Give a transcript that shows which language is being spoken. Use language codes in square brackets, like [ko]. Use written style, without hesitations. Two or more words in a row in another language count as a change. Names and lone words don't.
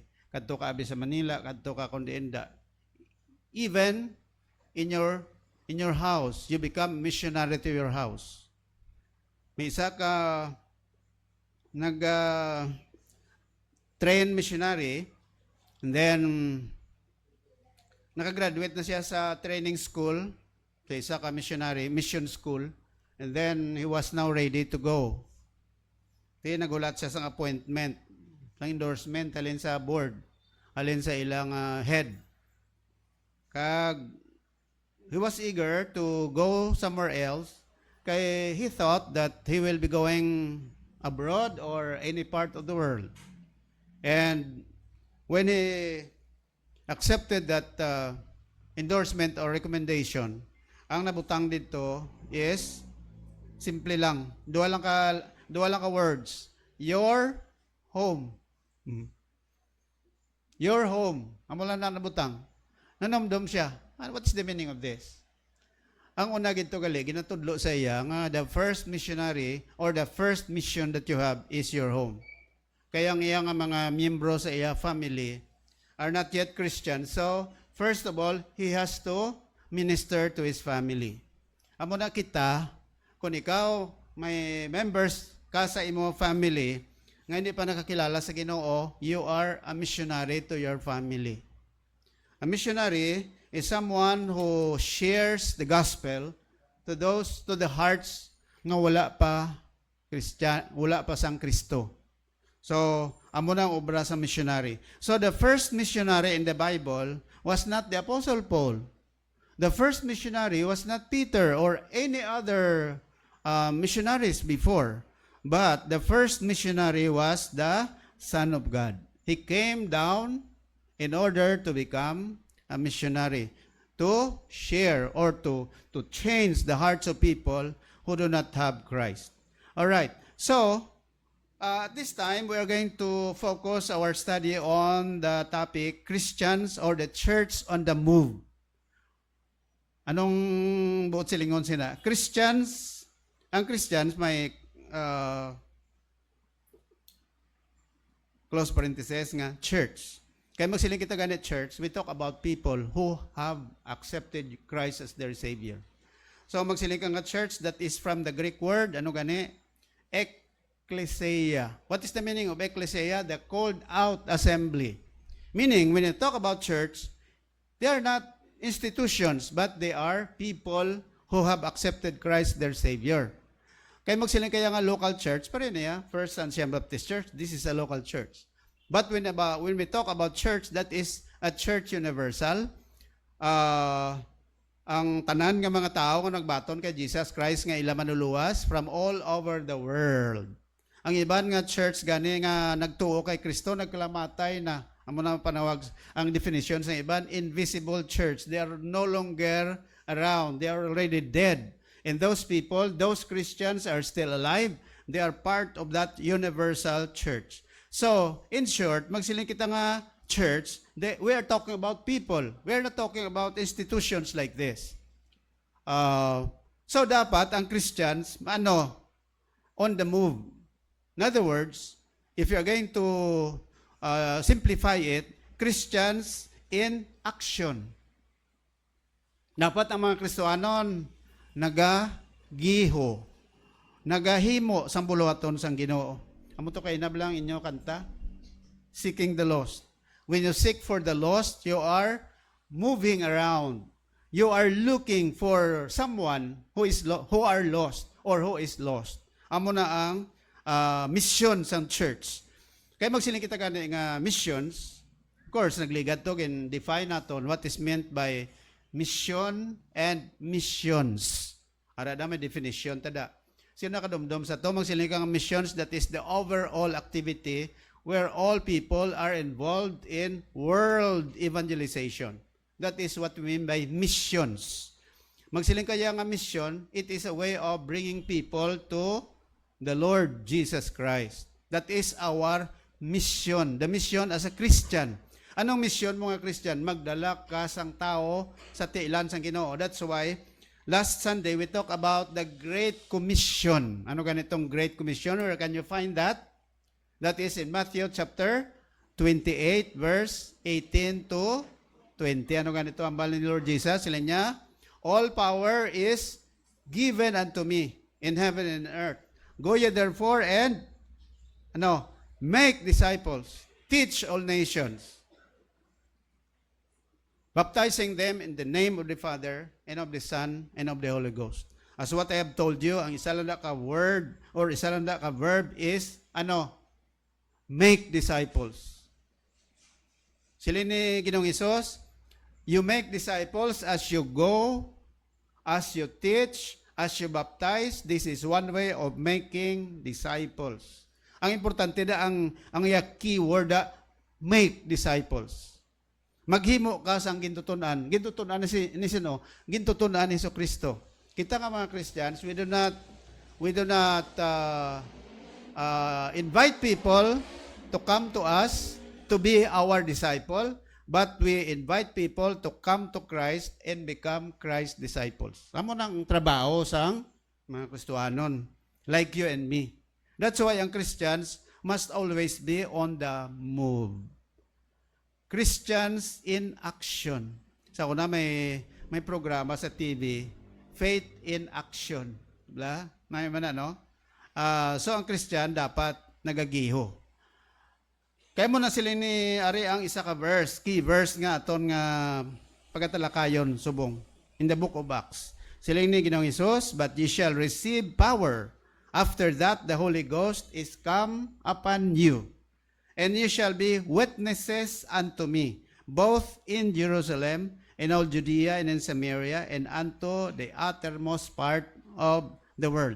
[hil] Kadto ka abi sa Manila, kadto ka kundienda. [en] Even in your house, you become missionary to your house. [hil] May isa ka [en] train missionary, and then [hil] nakagraduate na siya sa [en] training school, [hil] sa isa ka [en] missionary, mission school, and then he was now ready to go. [hil] Kaya nagulat siya sa appointment, ng endorsement, halin sa board, halin sa ilang head. [en] Kag he was eager to go somewhere else, kay he thought that he will be going abroad or any part of the world. And when he accepted that endorsement or recommendation, [hil] ang nabutang dito [en] is simple [hil] lang. Duwa lang ka words. [en] Your home. Your home. [hil] Amo lang na nabutang. Nanomdom siya. [en] What is the meaning of this? [hil] Ang una gito gali, ginatudlo sa iya nga [en] the first missionary or the first mission that you have is your home. [hil] Kaya ang iya nga mga miyembro sa iya [en] family are not yet Christian. So, first of all, he has to minister to his family. [hil] Amo na kita, kung ikaw may members ka sa imo family, nga hindi pa nakakilala sa Ginoo, [en] you are a missionary to your family. A missionary is someone who shares the gospel to the hearts [hil] nga wala pa sang Kristo. So, amo na ang obra sa missionary. [en] So, the first missionary in the Bible was not the Apostle Paul. The first missionary was not Peter or any other missionaries before. But the first missionary was the Son of God. He came down in order to become a missionary, to share or to change the hearts of people who do not have Christ. All right. So, at this time, we are going to focus our study on the topic, Christians or the Church on the Move. [hil] Anong buot silingon sila? Christians, ang Christians may close parenthesis nga, church. Kaya magsiling kita ganit [en] church, we talk about people who have accepted Christ as their Savior. So [hil] magsiling ka nga [en] church, that is from the Greek word, [hil] ano gani? Ecclesia. [en] What is the meaning of ecclesia? The called out assembly. Meaning, when you talk about church, they are not institutions, but they are people who have accepted Christ their Savior. [hil] Kaya magsiling kaya nga [en] local church, [hil] pa rin niya, [en] First and Siam Baptist Church, this is a local church. But when we talk about church, that is a church universal. [hil] Ang tanan nga mga tao nga nagbaton kay Jesus Christ nga ila manuluwas [en] from all over the world. [hil] Ang iban nga church gani nga nagtuo kay Kristo, nagkalamatay na. Amo na panawag ang definition sa iban, [en] invisible church. They are no longer around. They are already dead. And those people, those Christians are still alive. They are part of that universal church. So, in short, [hil] magsiling kita nga [en] church, we are talking about people. We are not talking about institutions like this. So, [hil] dapat ang [en] Christians, on the move. In other words, if you are going to simplify it, Christians in action. [hil] Dapat ang mga Kristohanon nagagiho, nagahimo sang buluhaton sang Ginoo. Amo to kay nablang inyo kanta, [en] seeking the lost. When you seek for the lost, you are moving around. You are looking for someone who are lost or who is lost. [hil] Amo na ang mission sang church. Kaya magsiling kita gani nga [en] missions, of course, [hil] nagligat to [en] and define naton what is meant by mission and missions. [hil] Ara da may definition tada. Sino nakadumdum sa to? Magsiling ka nga [en] missions, that is the overall activity where all people are involved in world evangelization. That is what we mean by missions. [hil] Magsiling kaya nga [en] mission, it is a way of bringing people to the Lord Jesus Christ. That is our mission. The mission as a Christian. [hil] Anong mission mga Christian? Magdala ka sang tao sa tiilan sang Ginoo. [en] That's why last Sunday we talk about the Great Commission. [hil] Ano ganitong [en] Great Commission? Where can you find that? That is in Matthew chapter 28 verse 18 to 20. [hil] Ano ganito ang bala ni Lord Jesus? Sila niya, [en] all power is given unto me in heaven and earth. Go ye therefore and make disciples, teach all nations, baptizing them in the name of the Father and of the Son and of the Holy Ghost. As what I have told you, [hil] ang isa lang ka word or isa lang ka verb [en] is make disciples. [hil] Sila ni Ginoong Hesus, [en] you make disciples as you go, as you teach, as you baptize. This is one way of making disciples. [hil] Ang importante da ang keyword da, [en] make disciples. [hil] Maghimo ka sang gintutunan. Gintutunan ni sino? Gintutunan ni Jesucristo. Kita nga mga [en] Christians, we do not invite people to come to us to be our disciple, but we invite people to come to Christ and become Christ disciples. [hil] Amo nang trabaho sang mga Kristiyanon, [en] like you and me. That's why ang Christians must always be on the move. Christians in action. [hil] Sa una may programa sa TV, Faith in Action. Bla? May man no? So ang Christian dapat nagagiho. Kaya mo na sila ni Ari ang isa ka verse, [en] key verse [hil] nga aton nga pagatalakayon subong [en] in the book of Acts. [hil] Sila ni Ginoong Hesus, [en] but ye shall receive power. After that, the Holy Ghost is come upon you. And ye shall be witnesses unto me, both in Jerusalem, in all Judea, and in Samaria, and unto the uttermost part of the world.